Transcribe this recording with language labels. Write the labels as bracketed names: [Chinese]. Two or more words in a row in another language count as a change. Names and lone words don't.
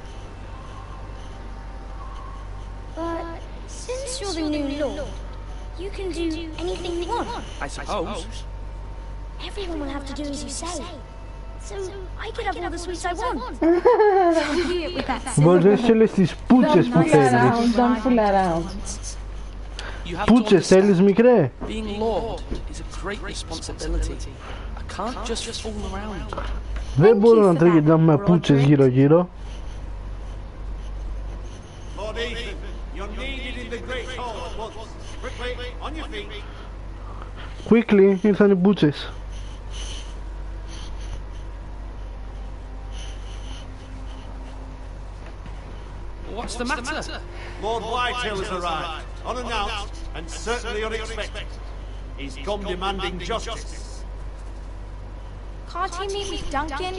[English] But since you're the new lord, you can do anything you want. I suppose. Everyone will have to do as you say. So I could have all the sweets I want. With that [Greek] Μπορείς να στείλεις τις πούτσες που [English] Don't fool [Greek] θέλεις. [English] around, don't fool around. You have to [Greek] Πούτσες θέλεις [English] understand, [Greek] μικρέ. [English] being lord is a great responsibility. I can't just fool around. [Greek] Δεν μπορώ να τρέχετε με πούτσες γύρω γύρω. [English] Lord Ethan, you're needed in the great hall at once. Quickly, on your feet. Quickly, [Greek] ήρθαν οι πούτσες. [English] What's the matter? Lord Whitehall has arrived, unannounced and certainly unexpected. He's come demanding justice. Can't he meet with Duncan?